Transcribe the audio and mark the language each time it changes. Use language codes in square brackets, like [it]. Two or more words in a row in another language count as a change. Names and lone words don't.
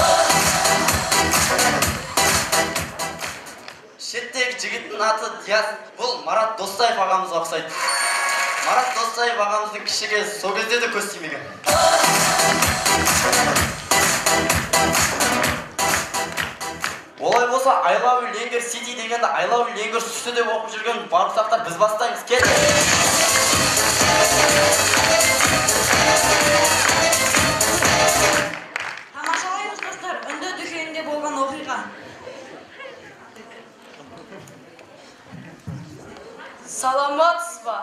[kk] Шеттегі жігіттің аты Диас, бұл Марат Досаев ағамызға ұқсайды. Марат Досаев ағамыздың кішіге сол кезде де көз тимеген. Олай болса, [en] I love you [kk] Ленгер City дегенде [en] I love you [kk] Ленгер сүсті деп оқып жүрген барымсақтар біз бастаймыз. Кет! Тамашалаймыз достар, үнді дүкенінде болған оқиға. Саламатсыз ба?